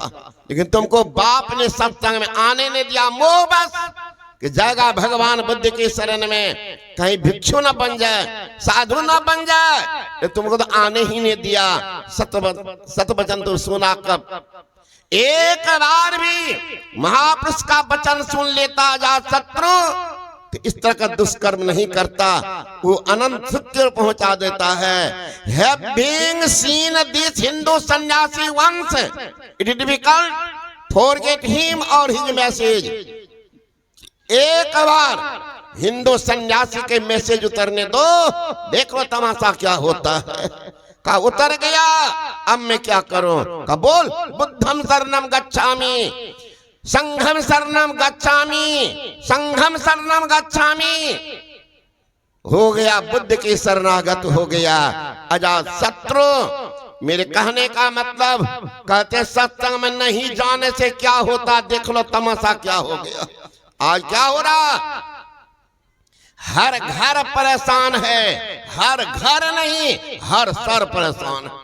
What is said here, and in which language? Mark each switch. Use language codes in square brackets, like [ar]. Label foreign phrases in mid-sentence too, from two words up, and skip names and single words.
[hi] लेकिन तुमको बाप ने सत्संग में आने नहीं दिया, मोह बस कि जाएगा भगवान बुद्ध के शरण में, कहीं भिक्षु न बन जाए, साधु न बन जाए, तो तुमको तो आने ही नहीं दिया। सत वचन तो सुना कब? एक बार भी महापुरुष का वचन सुन लेता अजात शत्रु तो इस तरह का दुष्कर्म नहीं करता, वो अनंत सुख को पहुंचा देता है। [en] Having seen this Hindu सन्यासी once, it is difficult forget him or his message। [hi] एक बार हिंदू सन्यासी के मैसेज उतरने दो, देखो तमाशा क्या होता है। का उतर गया, अब मैं क्या करूं? का बोल [pi] बुद्धम शरणम गच्छामि, संघम शरणम गच्छामि, संघम शरणम गच्छामि। [hi] हो गया, बुद्ध की शरणागत हो गया अजात शत्रु। मेरे कहने का मतलब, कहते सत्संग में नहीं जाने से क्या होता, देख लो तमाशा क्या हो गया। आज क्या हो रहा? हर घर परेशान है, हर घर नहीं हर सर परेशान है।